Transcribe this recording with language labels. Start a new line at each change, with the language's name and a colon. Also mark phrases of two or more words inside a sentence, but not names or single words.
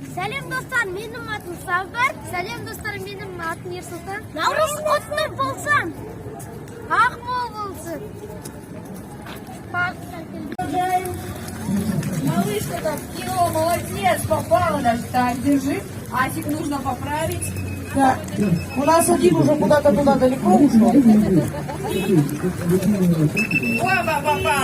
Kazakh: Сәлем достар, менің атым Сабыр. Сәлем достар, менің атым Ерсұлтан. Наурыз құтты болсын. Ақмол болсын.
Russian: Малышка так кинула, молодец, попала даже. Так, держи. Асик нужно поправить. Да. У нас один уже куда-то туда далеко ушел. Оба, попал.